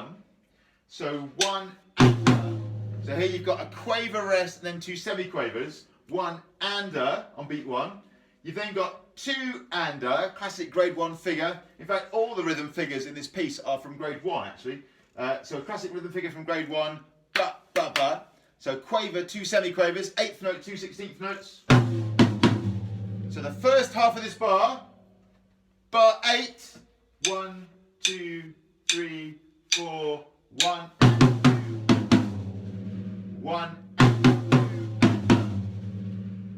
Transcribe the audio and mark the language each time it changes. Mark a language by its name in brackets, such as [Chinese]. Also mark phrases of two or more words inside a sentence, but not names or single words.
[English] So 1 and. So here you've got a quaver rest and then 2 semi-quavers, 1 and-er on beat 1. You've then got 2 and-er, classic grade 1 figure. In fact, all the rhythm figures in this piece are from grade 1 actually. So a classic rhythm figure from grade 1, ba, ba, ba. So quaver, 2 semi-quavers, 8th note, 2 16th notes. So the first half of this bar, bar 8, 1, 2, 3, 4, 1, 1 and 2.